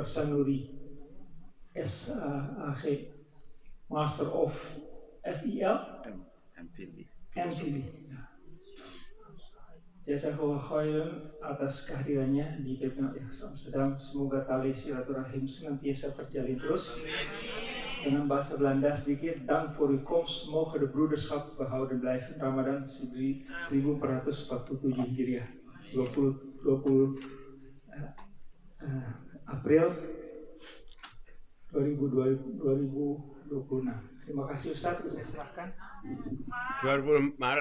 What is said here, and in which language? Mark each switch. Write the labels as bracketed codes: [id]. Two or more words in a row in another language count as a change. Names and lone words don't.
[id] Sanuri SAG, Master of FIL, MPhil. [ar] جزاك الله خيرا [id] atas kehadirannya di PP Makrifat Amsterdam. Semoga tali silaturahim senantiasa terjalin terus. Dengan bahasa Belanda sedikit, [nl] dank voor uw komst, mogen de broederschap behouden blijven. [id] Ramadan 1447 Hijriah, 20 April 2026. Terima kasih Ustadz, saya serahkan. 20 Maret.